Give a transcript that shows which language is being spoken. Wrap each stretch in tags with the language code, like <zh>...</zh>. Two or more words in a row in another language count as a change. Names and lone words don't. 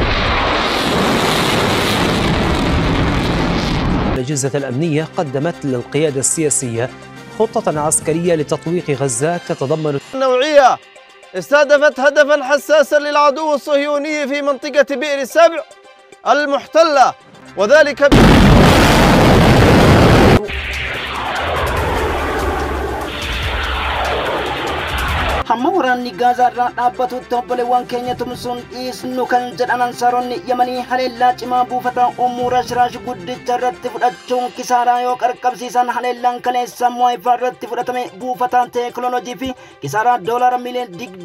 <ar>الأجهزة الأمنية قدمت للقيادة السياسية خطة عسكرية لتطويق غزة تتضمن نوعية استهدفت هدفا حساسا للعدو الصهيوني في منطقة بئر سبع المحتلة وذلك</ar> <om>hamma waraanni Gaazaarraa dhaabbatutti obboleewwan keenya tumsuun dhiisnu kan jedhan ansaaronni Yemanii haleellaa cimaa buufata umuura Shiraash guddicha irratti fudhachuun kisaaraa yoo qarqabsiisan haleellaan kaleessa Mo'aifaa irratti fudhatame buufata teekinooloojii fi kisaaraa doolaara miliyoona</om>